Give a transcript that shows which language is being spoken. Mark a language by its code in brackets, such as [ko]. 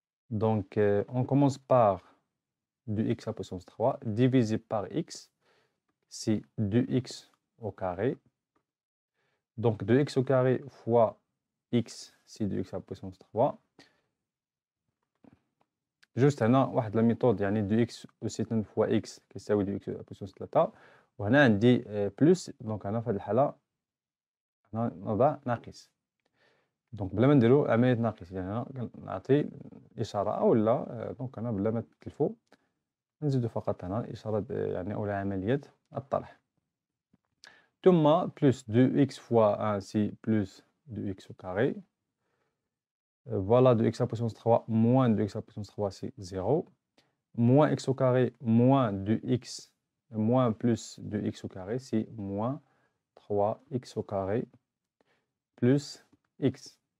[fr] Donc, on commence par 2x à puissance 3 divisé par x, c'est 2x au carré. Donc, 2x au carré fois x, c'est 2x à puissance 3. [ar] Juste هنا واحد la méthode يعني 2x أس 2 fois x كيساوي 2x à puissance 3 وهنا عندي بلس. دونك هنا في هذه الحالة هنا نضع ناقص. دونك بلا ما نديرو عملية ناقص يعني هنا نعطي إشارة أولا دونك هنا بلا ما تكلفو نزيدو فقط هنا إشارة يعني أولا عملية الطرح. [fr] ثم plus 2x fois 1 c'est plus 2x au carré. Voilà 2x à puissance 3 moins 2x à puissance 3 c'est 0. Moins x au carré moins 2x moins plus 2x au carré c'est moins 3x au carré plus x.